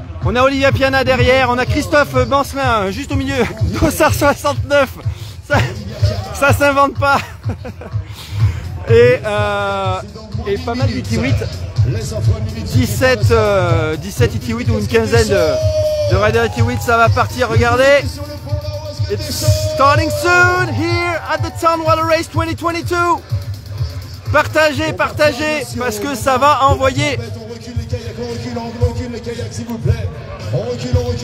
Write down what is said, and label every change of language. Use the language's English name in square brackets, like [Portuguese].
[French] On a Olivia Piana derrière, on a Christophe Bancelin juste au milieu, Dossard 69, ça s'invente pas. Et pas mal d'IT8, 17 IT8 ou une quinzaine de riders IT8, ça va partir, regardez. [English] It's starting soon here at the Tarn-Water Race 2022. [French] Partagez, parce que ça va envoyer. On recule les kayaks s'il vous plaît. On recule.